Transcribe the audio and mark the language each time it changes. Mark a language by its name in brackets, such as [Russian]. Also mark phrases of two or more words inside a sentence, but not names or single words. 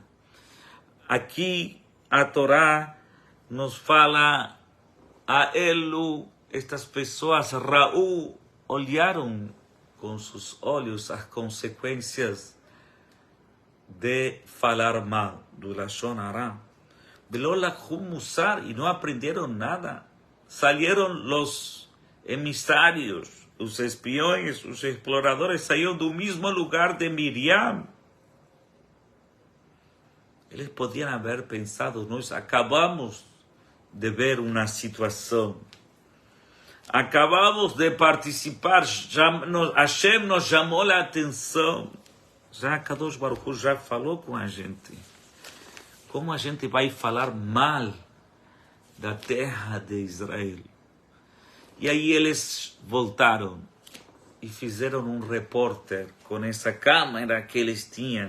[Portuguese] Aqui a Torá nos fala a Elu, estas pessoas, Raú, olharam com seus olhos as consequências de falar mal, do [Hebrew] לשון הרע. ולא לקחו מוסר, [Spanish] y no aprendieron nada. Salieron los emisarios, los espiones, los exploradores, salieron del mismo lugar de Miriam. Ellos podían haber pensado, nós acabamos de ver una situación, acabamos de participar, Hashem nos llamó la atención. [Portuguese] Já [Hebrew] קדוש ברוך הוא [Portuguese] já falou com a gente. Como a gente vai falar mal da terra de Israel? E aí eles voltaram e fizeram um repórter com essa câmera que eles tinham.